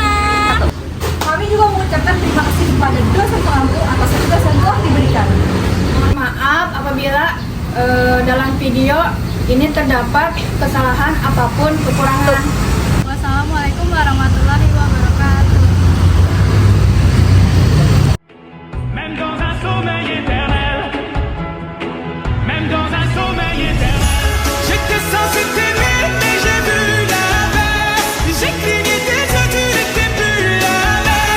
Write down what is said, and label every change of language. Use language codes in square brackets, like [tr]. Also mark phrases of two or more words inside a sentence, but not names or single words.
[id] Kami juga mengucapkan terima kasih kepada dosen pengampu atas tugas yang telah diberikan. Mohon maaf apabila dalam video ini terdapat kesalahan apapun kekurangan. [ar] والسلام عليكم ورحمة الله وبركاته. [fr] Même dans un sommeil éternel, même dans un sommeil éternel, j'étais censé t'aimer, mais j'ai vu l'inverse. J'ai cligné des yeux, tu n'étais plus la même.